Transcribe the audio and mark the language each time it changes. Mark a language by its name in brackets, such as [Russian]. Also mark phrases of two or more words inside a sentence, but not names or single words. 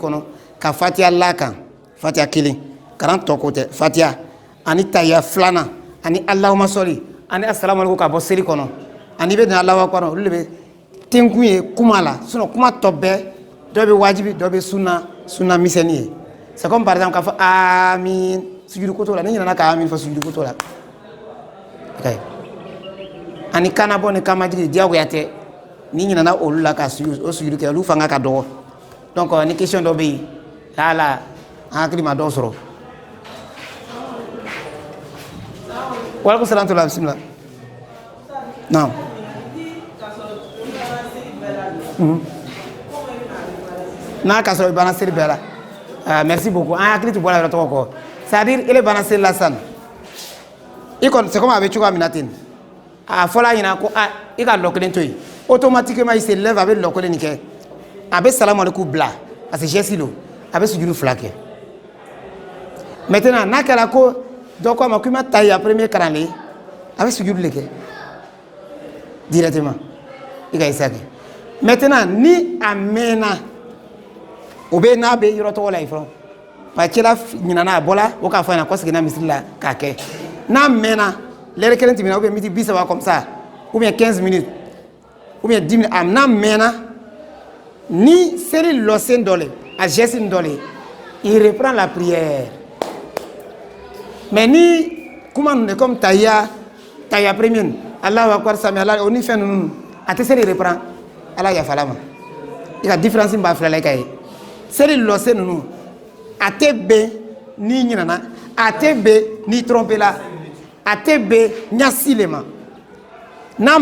[Bambara] kɔnɔ ka fatiha la kan fatiha kelen kalan tɔ ko tɛ fatiha ani tahiya filanan ani [Arabic] اللهم صل [Bambara] ani [Arabic] السلام عليكم [Bambara] ka bɔ seli kɔnɔ ani bɛ na [Arabic] الله أكبر [Bambara] olu de bɛ tenkun ye kuma la sinon kuma tɔ bɛɛ dɔ bɛ wajibi dɔ bɛ sunna misɛnnin ye [French] c'est comme par exemple [Bambara] k'a fɔ amin sujudu ko t'o la ni ɲinɛna ka amin fɔ sujudu ko t'o la ani kanabɔ ni kamajigi diyagoya tɛ ni ɲinɛna olu la ka o sujudu kɛ olu fanga ka dɔgɔ donc ni question dɔ bɛ yen hala an hakili ma dɔw sɔrɔ [Arabic] وعليكم السلام [Bambara] tula bisimila naam n'a ka sɔrɔ i banna seli bɛɛ la [French] merci beaucoup [Bambara] an hakili tɛ bɔ a yɔrɔ tɔgɔ kɔ c'est [French] à dire [Bambara] ele banna seli la sisan i kɔni [French] c'est comme [Bambara] a bɛ cogoya min na ten a fɔla ɲɛna ko i ka lɔ kelen to yen automatiquement [French] il se lève [Bambara] a bɛ lɔ kelen nin kɛ a bɛ [Arabic] سلام عليكم [Bambara] bila parce que geste don a bɛ sujudu fila kɛ maintenant n'a kɛra ko dɔ ko a ma ko i ma tahiya premier kalan le a bɛ sujudu le kɛ directement i ka isa kɛ maintenant ni a mɛnna o bɛ n'a bɛ yɔrɔ tɔgɔ la yen fɔlɔ parce que cɛla ɲinana a bɔla o k'a fɔ a ɲɛna ko seginna misiri la k'a kɛ n'a mɛnna l'heure kelen tɛmɛna ou bien minute 30 [French] comme ça ou bien 15 minutes ou bien 10 [Bambara] minutes n'a mɛnna ni seli lɔsen dɔ le a geste dɔ le [French] il reprend la prière [Bambara] mais ni kuma ninnu comme tahiya première [Arabic] الله أكبر سمع الله [Bambara] o ni fɛn ninnu a tɛ seli reprend Ala yafala ma i ka différence b'a fila la i ka ye seli lɔsen ninnu a tɛ bɛn n'i ɲinana a tɛ bɛn n'i trompé la a tɛ bɛn ɲasi le ma n'a